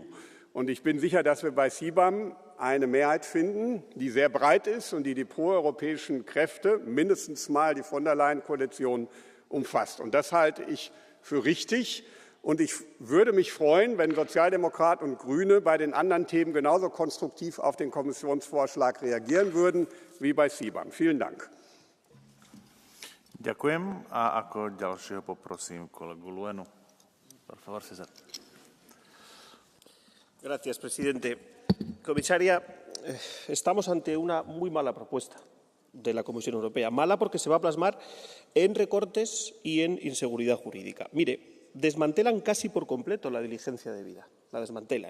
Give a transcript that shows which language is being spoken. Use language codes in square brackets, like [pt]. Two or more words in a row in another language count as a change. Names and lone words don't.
[de] Und ich bin sicher, dass wir bei CBAM eine Mehrheit finden, die sehr breit ist und die proeuropäischen Kräfte, mindestens mal die von der Leyen-Koalition, umfasst. Und das halte ich für richtig. Und ich würde mich freuen, wenn Sozialdemokraten und Grüne bei den anderen Themen genauso konstruktiv auf den Kommissionsvorschlag reagieren würden wie bei CBAM. Vielen Dank. [sk] Ďakujem a ako ďalšieho poprosím kolegu Luenu. [es] Por favor, César. Gracias, presidente. Comisaria, estamos ante una muy mala propuesta de la Comisión Europea. Mala porque se va a plasmar en recortes y en inseguridad jurídica. Mire, desmantelan casi por completo la diligencia debida, la desmantelan.